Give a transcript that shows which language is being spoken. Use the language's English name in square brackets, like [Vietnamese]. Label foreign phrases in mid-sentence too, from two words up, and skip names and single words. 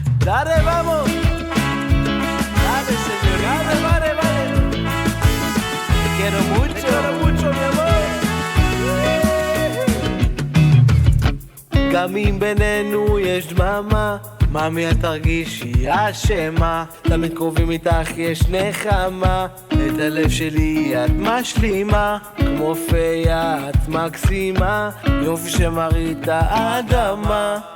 [Spanish] Dale, vamos. Dale, señor. Vale. Te quiero mucho, mi amor. [Hebrew] גם אם בינינו יש דממה, ממי את תרגישי אשמה, תמיד קרובים איתך יש נחמה, את הלב שלי את משלימה, כמו פיה את מקסימה, יופי שמרית האדמה.